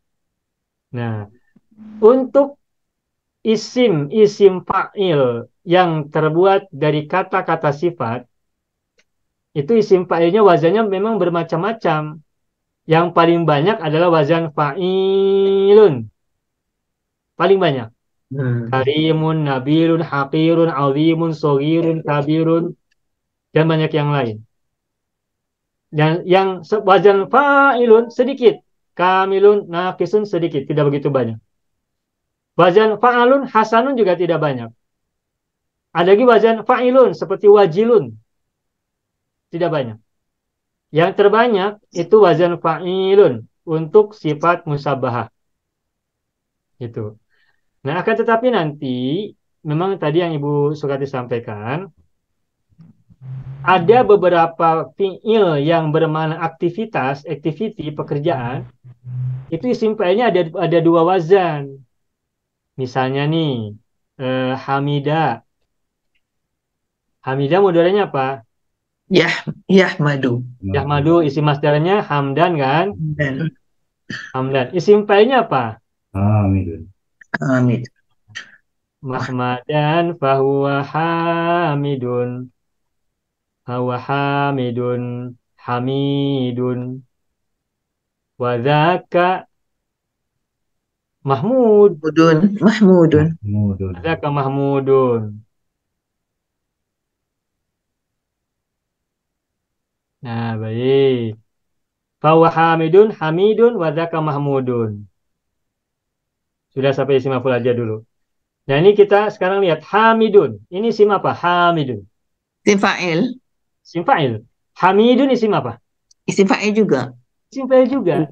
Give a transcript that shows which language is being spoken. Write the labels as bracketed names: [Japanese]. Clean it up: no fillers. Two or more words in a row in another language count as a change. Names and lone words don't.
[Indonesian] Nah, untuk isim fa'il yang terbuat dari kata-kata sifat, itu isim fa'ilnya wazannya memang bermacam-macam. Yang paling banyak adalah wazan fa'ilun. Paling banyak. Karimun, [Arabic] نبيلٌ، حقيرٌ، عظيمٌ، صغيرٌ، كبيرٌ, [Indonesian] dan banyak yang lain. Dan yang wazan fa'ilun sedikit. [Arabic] كاملٌ، ناقصٌ [Indonesian] sedikit, tidak begitu banyak. Wazan [Arabic] فَعَلٌ، حسنٌ [Indonesian] juga tidak banyak. Ada lagi wazan fa'ilun seperti wajilun, tidak banyak. Yang terbanyak itu wazan fa'ilun untuk sifat musabahah. Itu. Nah, akan tetapi nanti memang tadi yang Ibu Sukati sampaikan, ada beberapa fi'il yang bermakna aktivitas, activity, pekerjaan, itu isim fa'ilnya ada dua wazan. Misalnya nih, Hamida. Hamida mudoranya apa? Yahmadu. Yahmadu, isim masdarnya hamdan kan? Dan Hamdan. Isim fa'ilnya apa? Hamidun. Hamid. [Arabic] محمدًا فهو حامدٌ. هو حامدٌ. حامدٌ. وذاك محمود. Mahmudun. وذاك محمودٌ. [Indonesian] Nah, baik. [Arabic] فهو حامدٌ، حامدٌ، وذاك محمودٌ. [Indonesian] Sudah sampai isim maf'ul aja dulu. Nah, ini kita sekarang lihat hamidun. Ini isim apa? Hamidun. Isim fa'il. Isim fa'il. Hamidun isim apa? Isim fa'il juga. Isim fa'il juga.